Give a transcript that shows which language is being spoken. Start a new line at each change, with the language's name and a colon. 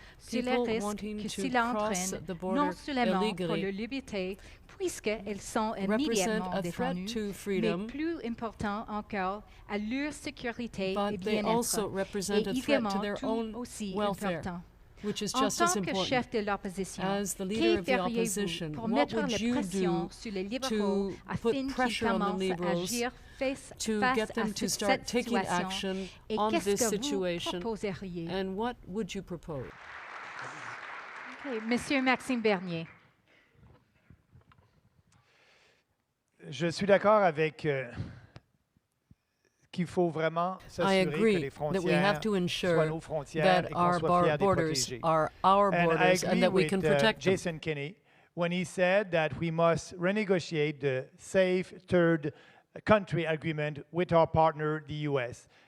English: People wanting to cross the border illegally
French: puisqu'elles sont immédiatement détenues, mais plus important encore, à leur sécurité et bien-être, et également tout aussi important.
English: Which is just as important. As the leader of the opposition, what would you do to put pressure on the Liberals to get them to start taking action on this situation, and what would you propose? Okay, Monsieur Maxime Bernier.
French: Je suis d'accord avec qu'il faut vraiment s'assurer que les frontières soient nos frontières et qu'on soit fiers de les protéger.
English: And I agree with Jason Kenney when he said that we must renegotiate the safe third country agreement with our partner, the U.S.